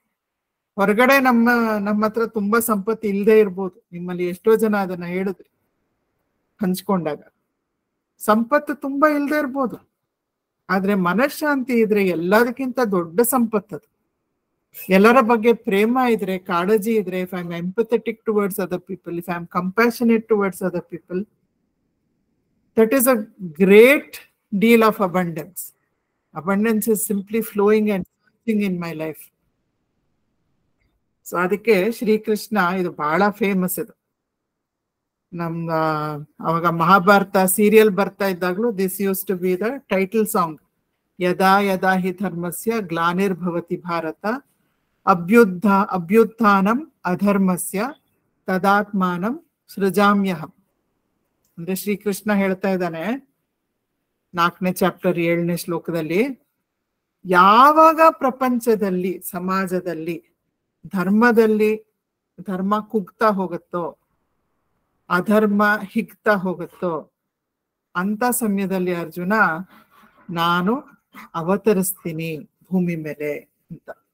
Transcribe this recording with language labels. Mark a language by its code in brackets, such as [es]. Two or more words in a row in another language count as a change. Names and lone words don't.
[kn] ಹೊರಗಡೆ ನಮ್ಮ ಹತ್ರ ತುಂಬಾ ಸಂಪತ್ತು ಇಲ್ಲದೆ ಇರ್ಬೋದು. ನಿಮ್ಮಲ್ಲಿ ಎಷ್ಟೋ ಜನ ಅದನ್ನ ಹೇಳಿದ್ರಿ ಹಂಚ್ಕೊಂಡಾಗ. ಸಂಪತ್ತು ತುಂಬಾ ಇಲ್ಲದೆ ಇರ್ಬೋದು, ಆದ್ರೆ ಮನಃಶಾಂತಿ ಇದ್ರೆ ಎಲ್ಲದಕ್ಕಿಂತ ದೊಡ್ಡ ಸಂಪತ್ತದು. ಎಲ್ಲರ ಬಗ್ಗೆ ಪ್ರೇಮ ಇದ್ರೆ, ಕಾಳಜಿ ಇದ್ರೆ, [en] If I am empathetic towards other people, if I am compassionate towards other people, that is a great deal of abundance. Abundance is simply flowing and flowing in my life. [kn] ಸೊ ಅದಕ್ಕೆ ಶ್ರೀಕೃಷ್ಣ ಇದು ಬಹಳ ಫೇಮಸ್. ಇದು ನಮ್ಮ ಅವಾಗ ಮಹಾಭಾರತ ಸೀರಿಯಲ್ ಬರ್ತಾ ಇದ್ದಾಗಲೂ [en] this used to be the title song. [sa] ಯದಾ ಯದಾ ಹಿ ಧರ್ಮಸ್ಯ ಗ್ಲಾನಿರ್ಭವತಿ ಭಾರತ ಅಭ್ಯುತ್ಥಾನಂ ಅಧರ್ಮಸ್ಯ ತದಾತ್ಮಾನಂ ಸೃಜಾಮ್ಯಹಂ. [kn] ಅಂದ್ರೆ ಶ್ರೀಕೃಷ್ಣ ಹೇಳ್ತಾ ಇದ್ದಾನೆ 4ನೇ ಚಾಪ್ಟರ್ 7ನೇ ಶ್ಲೋಕದಲ್ಲಿ, ಯಾವಾಗ ಪ್ರಪಂಚದಲ್ಲಿ ಸಮಾಜದಲ್ಲಿ ಧರ್ಮ ಕುಗ್ತಾ ಹೋಗುತ್ತೋ, ಅಧರ್ಮ ಹಿಗ್ತಾ ಹೋಗುತ್ತೋ, ಅಂತ ಸಮಯದಲ್ಲಿ ಅರ್ಜುನ ನಾನು ಅವತರಿಸ್ತೀನಿ ಭೂಮಿ ಮೇಲೆ ಅಂತ.